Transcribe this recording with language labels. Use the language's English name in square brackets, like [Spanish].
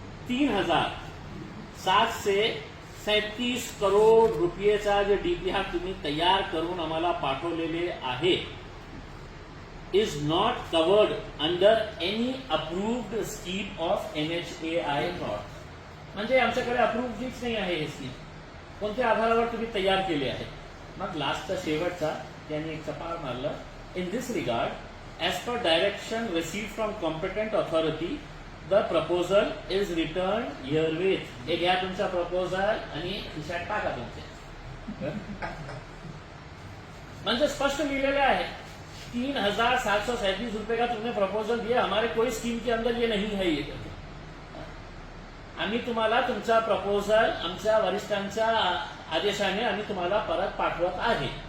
[Marathi] 3,737 करोड रुपयेचा जे डीपीआर तुम्ही तयार करून आम्हाला पाठवलेले आहे [English] is not covered under any approved scheme of NHAI not. [Marathi] म्हणजे आमच्याकडे अप्रूव्डच नाही आहे हे स्कीम. कोणत्या आधारावर तुम्ही तयार केले आहे? मग लास्टचा शेवटचा त्यांनी एक चपाळ मारलं. [English] In this regard as per direction received from competent authority the proposal is return herewith. [Marathi] हे घ्या तुमचा प्रपोजल आणि खिशात टाका तुमचे. म्हणजे स्पष्ट लिहिलेले आहे [Hindi] 3,737 रुपये का तुमने प्रपोजल दिया, हमारे कोई स्कीम के अंदर ये नहीं है. [Marathi] ये आम्ही तुम्हाला तुमचा प्रपोजल आमच्या वरिष्ठांच्या आदेशाने आम्ही तुम्हाला परत पाठवत आहे.